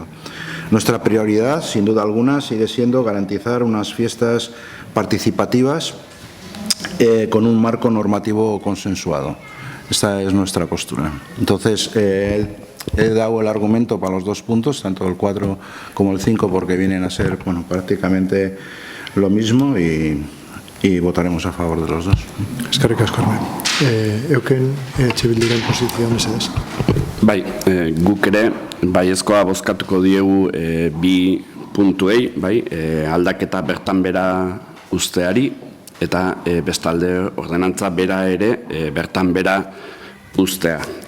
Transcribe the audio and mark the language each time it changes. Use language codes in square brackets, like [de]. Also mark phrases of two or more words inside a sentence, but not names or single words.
[es] Nuestra prioridad, sin duda alguna, sigue siendo garantizar unas fiestas participativas con un marco normativo consensuado. Esta es nuestra postura. Entonces, he dado el argumento para los dos puntos, tanto el 4 como el 5, porque vienen a ser prácticamente lo mismo y votaremos a favor de los dos. [eu] Eskerrik asko, euken Bilduren posizioa mesedez. Guk ere, baiezkoa bozkatuko diegu bi puntuei, aldaketa bertan bera usteari, eta bestalde ordenantza bera ere bertan bera ustea.